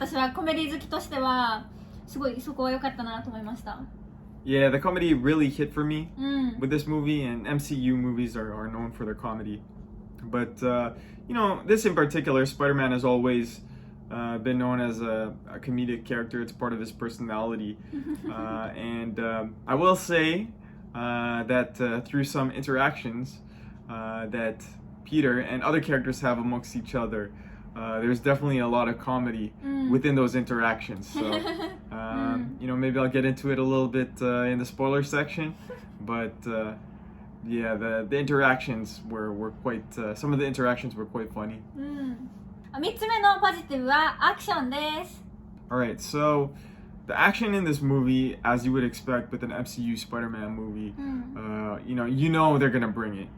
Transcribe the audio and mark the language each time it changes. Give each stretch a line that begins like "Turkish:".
Japanese: 私はコメディ好きとしてはすごいそこは良かったなと思いました。
English: Yeah, the comedy really hit for me with this movie, and MCU movies are known for their comedy. But, this in particular, Spider-Man has always been known as a comedic character. It's part of his personality. And I will say that through some interactions that Peter and other characters have amongst each other, there's definitely a lot of comedy within those interactions. So, maybe I'll get into it a little bit in the spoiler section. But, yeah, the interactions were quite, some of the interactions were quite funny.
Japanese: 3つ目のポジティブはアクションです。
English: Alright, so the action in this movie, as you would expect with an MCU Spider-Man movie, you know they're gonna bring it.